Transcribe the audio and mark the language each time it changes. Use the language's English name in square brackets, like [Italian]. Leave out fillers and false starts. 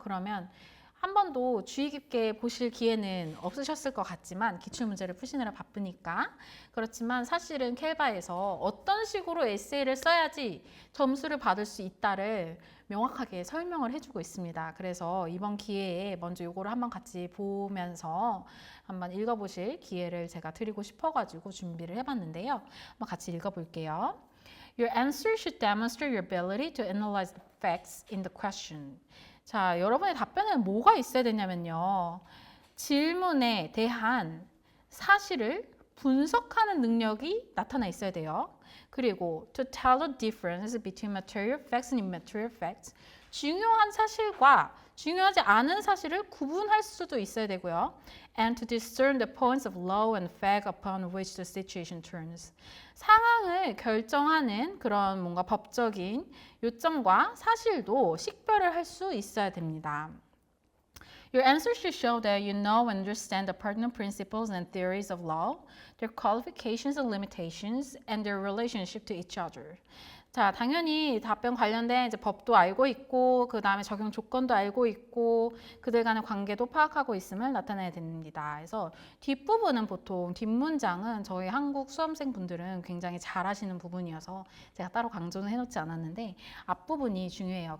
[Korean] 그러면 한 번도 주의 깊게 보실 기회는 없으셨을 것 같지만 기출문제를 푸시느라 바쁘니까 그렇지만 사실은 캘바에서 어떤 식으로 에세이를 써야지 점수를 받을 수 있다를 명확하게 설명을 해주고 있습니다. 그래서 이번 기회에 먼저 이거를 한번 같이 보면서 한번 읽어보실 기회를 제가 드리고 싶어가지고 준비를 해봤는데요. 한번 같이 읽어볼게요. [English] Your answer should demonstrate your ability to analyze the facts in the question. [Korean] 자, 여러분의 답변에는 뭐가 있어야 되냐면요. 질문에 대한 사실을 분석하는 능력이 나타나 있어야 돼요. [English] 그리고 to tell the difference between material facts and immaterial facts. [Korean] 중요한 사실과 중요하지 않은 사실을 구분할 수도 있어야 되고요. [English] And to discern the points of law and fact upon which the situation turns. [Korean] 상황을 결정하는 그런 뭔가 법적인 요점과 사실도 식별을 할 수 있어야 됩니다. [English] Your answer should show that you know and understand the pertinent principles and theories of law, their qualifications and limitations, and their relationship to each other. [Korean] 자, 당연히 답변 관련된 이제 법도 알고 있고 그 다음에 적용 조건도 알고 있고 그들 간의 관계도 파악하고 있음을 나타내야 됩니다. 그래서 뒷부분은 보통 뒷문장은 저희 한국 수험생 분들은 굉장히 잘하시는 부분이어서 제가 따로 강조는 해놓지 않았는데 앞부분이 중요해요.